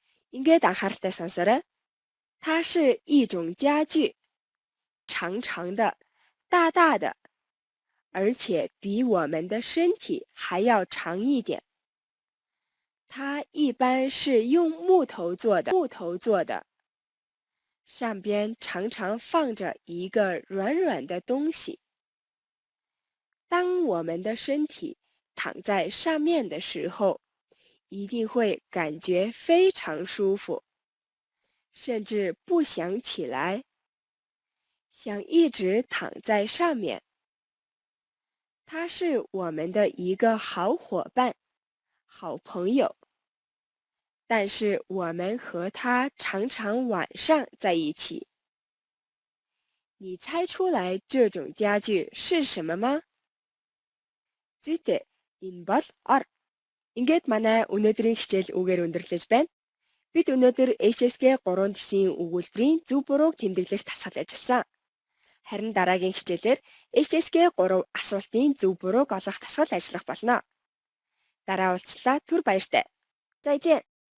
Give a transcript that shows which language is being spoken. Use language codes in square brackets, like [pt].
[mn] Ингээд анхааралтай сонсоорой. [zh] 它是一种家具，长长的，大大的，而且比我们的身体还要长一点。它一般是用木头做的，上边常常放着一个软软的东西。当我们的身体躺在上面的时候，一定会感觉非常舒服，甚至不想起来，想一直躺在上面。它是我们的一个好伙伴、好朋友。但是我们和他常常晚上在一起。你猜出来这种家具是什么吗？ [mn] Зүйтэй, энэ бол ор. Ингээд манай өнөөдрийн хичээл үгээр өндөрлөж байна. Бид өнөөдөр HSK 3 төсвийн өгүүлбэрийн зөв бурууг тэмдэглэх дасгал ажилласан. Харин дараагийн хичээлээр HSK 3 асуултын зөв бурууг олох дасгал ажиллах болно. Дараа уулзлаа. Түр баяртай. [zh] 再见。